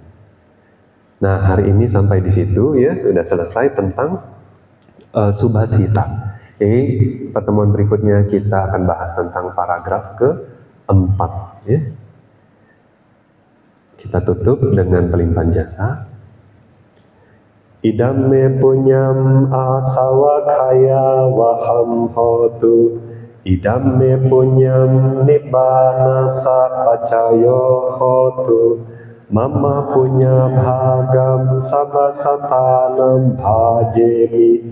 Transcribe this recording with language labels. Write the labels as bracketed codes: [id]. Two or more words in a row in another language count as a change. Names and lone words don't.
[id] Nah, hari ini sampai di situ ya, udah selesai tentang subhasita. Jadi pertemuan berikutnya kita akan bahas tentang paragraf keempat ya. Kita tutup dengan pelimpahan jasa. [pi] Idam me punyam asawakaya waham hotu. Idam me punyam nibbana sapacayo hotu. Mama punya bhagam sabasatanam bhajemi.